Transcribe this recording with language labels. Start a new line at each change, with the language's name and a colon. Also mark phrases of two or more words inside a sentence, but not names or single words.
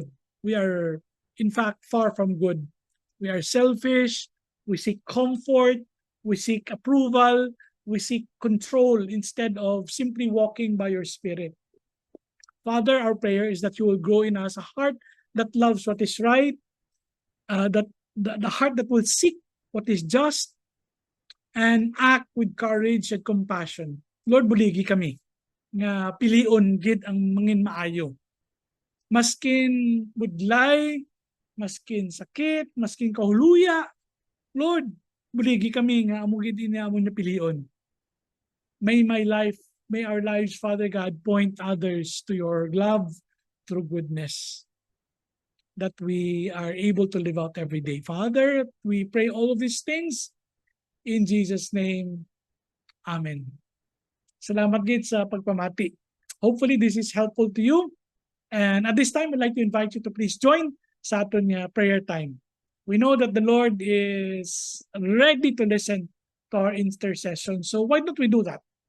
English: We are, in fact, far from good. We are selfish, we seek comfort, we seek approval, we seek control instead of simply walking by your Spirit. Father, our prayer is that you will grow in us a heart that loves what is right, that the heart that will seek what is just, and act with courage and compassion. Lord,
Hiligaynon: buligi kami nga pilion gid ang mangin maayo. Maskin budlay, maskin sakit, maskin kahuluya, Lord, buligi kami nga amo gid ini amo niya pilion.
English: May our lives, Father God, point others to your love through goodness that we are able to live out every day. Father, we pray all of these things in Jesus' name. Amen.
Hiligaynon: Salamat gid sa pagpamati.
English: Hopefully this is helpful to you. And at this time, I'd like to invite you to please join
Hiligaynon: sa aton nga
English: prayer time. We know that the Lord is ready to listen to our intercession. So why don't we do that?